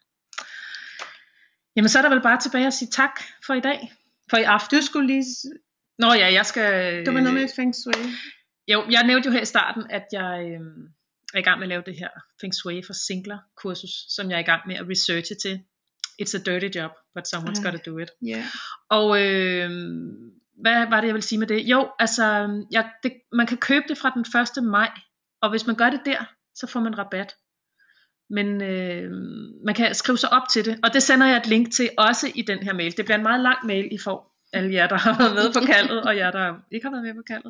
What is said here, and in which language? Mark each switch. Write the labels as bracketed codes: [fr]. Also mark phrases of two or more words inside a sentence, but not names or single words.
[da] Jamen så er der vel bare tilbage at sige tak for i dag. For i aften. Du skulle lige... Nå ja, jeg skal... Det var noget med Feng Shui. Jo, jeg nævnte jo her i starten, at jeg er i gang med at lave det her Feng Shui for singler kursus, som jeg er i gang med at researche til. [en] It's a dirty job, but someone's got to do it. Yeah. [da] Og hvad var det jeg vil sige med det? Jo, altså man kan købe det fra den 1. maj, og hvis man gør det der, så får man rabat. Men man kan skrive sig op til det, og det sender jeg et link til også i den her mail. Det bliver en meget lang mail, I får, alle jer der har været med på kaldet, og jer der ikke har været med på kaldet.